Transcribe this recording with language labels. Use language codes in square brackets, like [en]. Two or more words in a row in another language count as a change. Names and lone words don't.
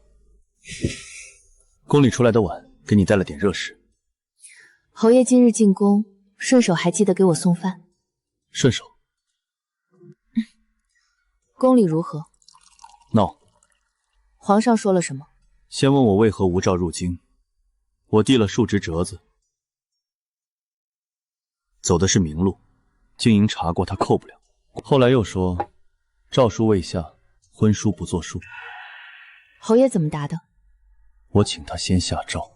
[zh] 宫里出来的晚，给你带了点热食。侯爷今日进宫，顺手还记得给我送饭。顺手。宫里如何？闹。皇上说了什么？先問我為何無詔入京，我遞了數隻折子，走的是明路，經營查過，他扣不了。後來又說詔書未下，婚書不作數。侯爺怎麼答的？我請他先下詔。